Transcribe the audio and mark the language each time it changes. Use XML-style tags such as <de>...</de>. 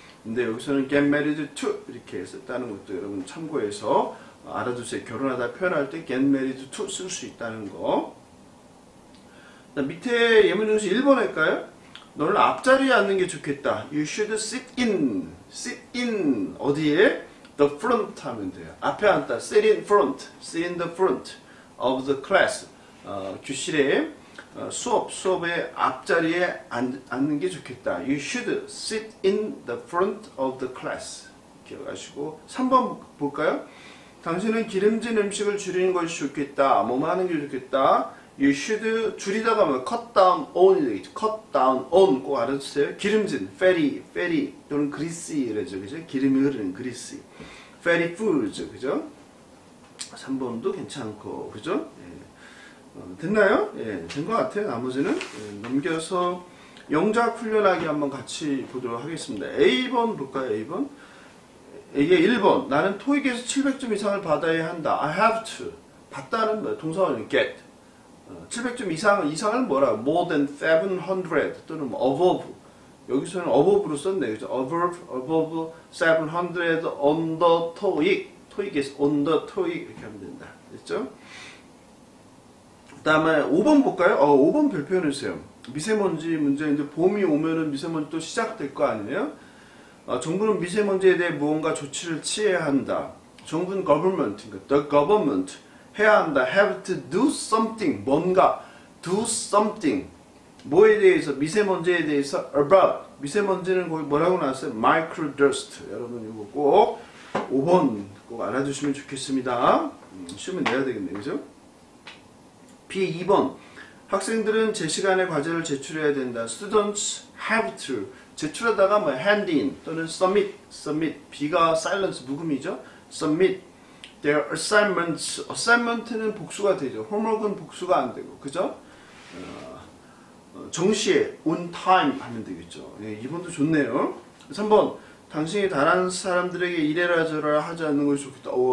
<ko>근데 여기서는</ko> <en>get married to</en> <ko>이렇게 썼다는 것도 여러분 참고해서 알아두세요. 결혼하다 표현할 때</ko> <en>get married to</en> <ko>쓸 수 있다는 거. 밑에 예문 중에서 1번 할까요? 너는 앞자리에 앉는 게 좋겠다.</ko> <en>You should sit in</en> <ko>어디에?</ko> <en>The front</en> <ko>하면 돼요. 앞에 앉다.</ko> <en>sit in the front of the class.</en> <ko>교실에 수업의 앞자리에 앉는 게 좋겠다.</ko> <en>You should sit in the front of the class.</en> <ko>기억하시고 3번 볼까요? 당신은 기름진 음식을 줄이는 것이 좋겠다. 뭐뭐 하는 게 좋겠다.</ko> <en>You should</en> <ko>줄이다가 뭐</ko> <en>cut down on cut down on</en> <ko>꼭 알아주세요. 기름진 fatty 또는 greasy 그러죠. 그죠? 기름이 흐르는 greasy.</ko> <en>fatty foods 그죠?</en> <ko>3번도 괜찮고 그죠? 예. 됐나요? 예, 된 것 같아요. 나머지는 넘겨서 영작 훈련하기 한번 같이 보도록 하겠습니다. A번 볼까요? A번 이게 1번 나는 토익에서 700점 이상을 받아야 한다. I have to 받다는 뭐예요? 동사원은 get 700점 이상을 뭐라고?</ko> <en>more than 700</en> <ko>또는 뭐 above 여기서는 above로 썼네요. 그죠?</ko> <en>above 700 on the TOEIC 토익에서 on the TOEIC</en> <ko>이렇게 하면 된다. 됐죠? 그 다음에 5번 볼까요? 5번 별표현 해주세요. 미세먼지 문제인데 봄이 오면은 미세먼지 또 시작될 거 아니에요? 정부는 미세먼지에 대해 무언가 조치를 취해야 한다. 정부는 government, 그러니까</ko> <en>the government</en> <ko>해야 한다.</ko> <en>have to do something,</en> <ko>뭔가</ko> <en>do something.</en> <ko>뭐에 대해서? 미세먼지에 대해서 about. 미세먼지는 거기 뭐라고 나왔어요?</ko> <en>microdust.</en> <ko>여러분 이거 꼭 5번 꼭 알아주시면 좋겠습니다. 시험에 내야 되겠네요. 그죠? B 2번 학생들은 제 시간에 과제를 제출해야 된다.</ko> <en>Students have to</en> <ko>제출하다가 뭐</ko> <en>hand in 또는 submit B가 silence</en> <ko>묵음이죠.</ko> <en>submit their assignment는</en> <ko>복수가 되죠. homework은 복수가 안 되고 그죠? 정시에</ko> <en>on time</en> <ko>하면 되겠죠. 예, 2번도 좋네요. 3번 당신이 다른 사람들에게 이래라 저래라 하지 않는 것이 좋겠다.</ko>